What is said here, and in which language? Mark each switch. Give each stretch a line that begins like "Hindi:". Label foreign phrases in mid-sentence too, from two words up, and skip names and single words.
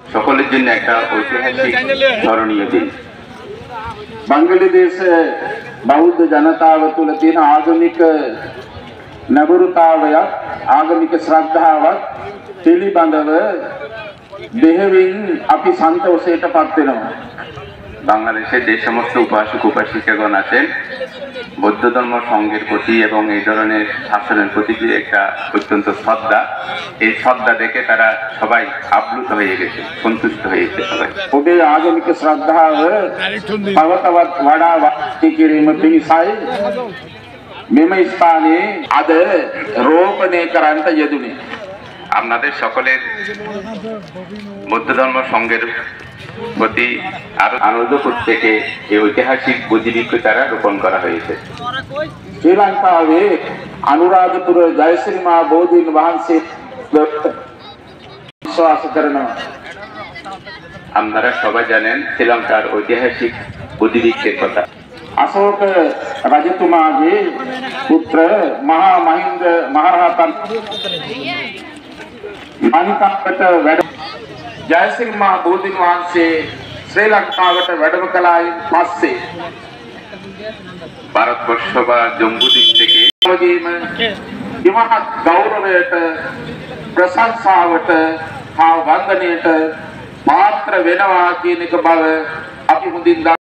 Bangla: সকলের জন্য একটা ঐতিহাসিক স্মরণীয় দিন।
Sinhala: බංග්ලාදේශ බෞද්ධ ජනතාව තුළ තියෙන ආගමික නැඹුරුතාවය ආගමික ශ්‍රද්ධාවත් පිළිබඳව බෙහෙවින් අපි සන්තෝෂයටපත් වෙනවා।
Bangla: বাংলাদেশে যে সমস্ত উপাসক উপাসিকাগণ আছেন বৌদ্ধ ধর্ম সংঘের প্রতি এবং এই ধরনের শাসনের প্রতি যে একটা অত্যন্ত শ্রদ্ধা, এই শ্রদ্ধা দেখে তারা সবাই আপ্লুত হয়ে গেছে, সন্তুষ্ট হয়েছে সবাই।
Sinhala: ඔබේ ආගමික ශ්‍රද්ධාව තවතවත් වඩා වර්ධනය කිරීම පිණිසයි මෙම ස්ථානයේ අද රෝපණය කරන්නට යෙදුනේ।
Bangla: আপনাদের সকলের বৌদ্ধ ধর্ম সংঘের প্রতি আরো আনন্দ থেকে এই ঐতিহাসিক বোধিবৃক্ষ চারা রোপণ করা হয়েছে।
Sinhala: ශ්‍රී ලංකාවේ අනුරාධපුර ජයශ්‍රී මහා බෝධීන් වහන්සේ විශ්වාස කරනවා।
Bangla: আপনারা সবাই জানেন শ্রীলঙ্কার ঐতিহাসিক বোধিবৃক্ষের কথা।
Sinhala: අශෝක රජතුමාගේ පුත්‍ර මහා මහින්ද මහරහතන් මහින්තකට වැඩ ජයශ්‍රී මහා බෝධීන් වහන්සේ ශ්‍රී ලංකාවට වැඩම කළායින් පස්සේ
Bangla: ভারতবর্ষ বা জম্বুদ্বীপ থেকে
Sinhala: ඉමහත් ගෞරවයට ප්‍රශංසාවට හා වන්දනයට පාත්‍ර වෙනවා කියන එක බව අපි හොඳින්